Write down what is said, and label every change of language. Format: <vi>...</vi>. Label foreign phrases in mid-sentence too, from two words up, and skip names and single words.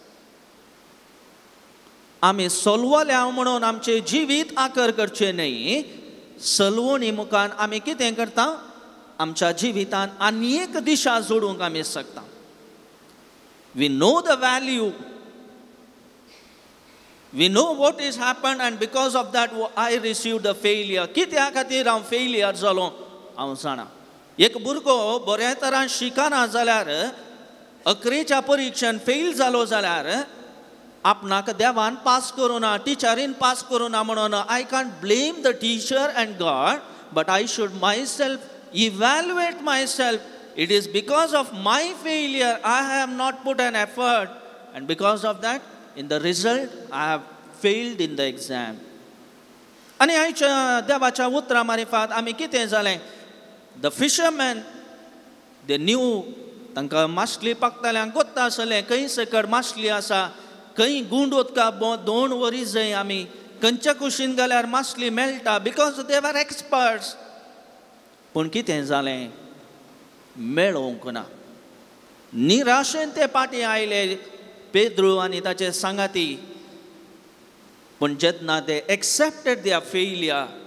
<kok>आमी सलवल्या म्हणून आमचें जिवीत आकर करचें न्ही सलवणी मुखान आमी कितें करता आमच्या जिवितांत आनी एक दिशा जोडूंक आमी शकता</kok> <en>We know the value We know what has happened and because of that I received a failure.</en> <kok>कित्या खातीर हांव फेलियर जालो हांव जाणा एक भुरगो बऱ्या तरान शिकना जाल्यार अकरेच्या परिक्षेन फेल जालो जाल्यार आपणाक देवान पास करूना टिचरीन पास करूना म्हणून</kok> <en>I can't blame the teacher and God but I should myself evaluate my self it is because of my failure I have not put an effort and because of that in the result I have failed in the exam</en> <kok>आणि आयच्या देवाच्या उतरा मारिफात आमी कितें जालें the</kok> <en>fishermen they knew</en> <kok>तांकां मासली पकताल्यांक गोत्ता आसलें खंय सकड मासली आसा खंय गुंड उदका 2 वरी जंय आमी खंयच्या कुशीन गेल्यार मासली मेळटा</kok> <en>because they were experts</en> <kok>पूण कितें जालें मेळोवंक ना निराशेन ते पाटी आयले पेद्रू आनी ताचे सांगाती पूण जेन्ना ते</kok> <en>accepted their failure</en>